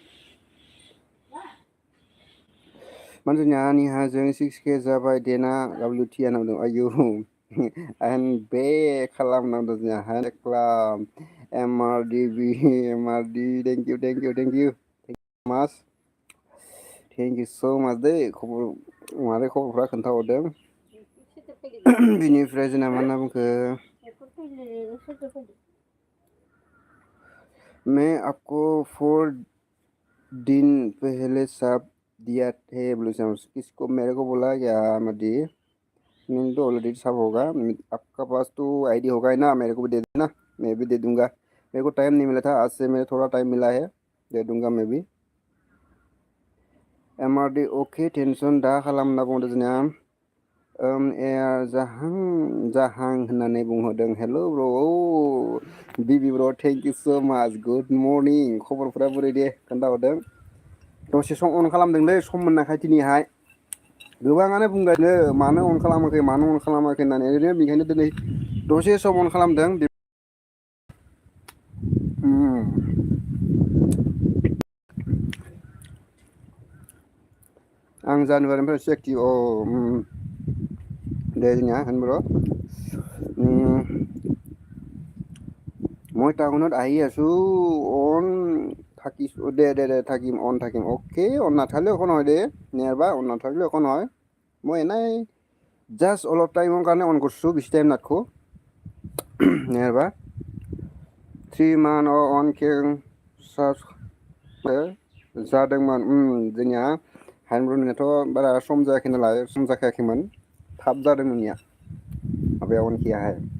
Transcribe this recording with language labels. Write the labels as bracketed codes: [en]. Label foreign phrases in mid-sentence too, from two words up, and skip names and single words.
[brx] मानसिनि निहाजों 6K जाबाय देना WT नांदों आयौ आं बे खालामनांदों जोंहा MRD [en] thank you much thank you so much [brx] दै मारै खबरफ्रा खोन्थाहरदों बिनिफ्राय जोंना मा होनना बुंखो [hi] मैं आपको 4 दिन पहले सब दिया है [en] blue sound [hi] किसको मेरे को बोला क्या मदी मैंने तो ऑलरेडी सब होगा आपका पास तो आईडी होगा ही ना मेरे को भी दे देना मैं भी दे दूंगा मेरे को टाइम नहीं मिला था आज से मेरे थोड़ा टाइम मिला है दे दूंगा मैं भी [brx] एमआरडी ओके टेंशन दा खालामना बुंदों जोंनिया एयार जाहां होननानै बुंहरदों [en] hello bro bibi bro thank you so much good morning [brx] खबरफोरा बोरै दे खोन्थाहरदों दसे सम अन खालामदोंलै सम मोननायखाय दिनैहाय गोबाङानो बुंगासिनो मानो अन खालामाखै होननानै ओरैनो बेनिखायनो दिनै दसे सम अन खालामदों आं जानुवारिनिफ्रायसो एक्टिभ दे जोंनिया होनब्र' [as] মই টাউনত আহি আছো অন থাকিছো দে থাকিম অন থাকিম অ'কে অন নাথাকিলেও একো নহয় দে নেৰবা অন নাথাকিলেও একো নহয় মই এনেই জাষ্ট অলপ টাইমৰ কাৰণে অন কৰিছোঁ বেছি টাইম নাথাকো [brx] नेरबा 3 मान अन कें सार्च जादोंमोन जोंनिया हाइनब्रनियाथ' बारा सम जायाखै नालाय सम जाखायाखैमोन थाब जादों नोंनिया माबाया अन कियाहाय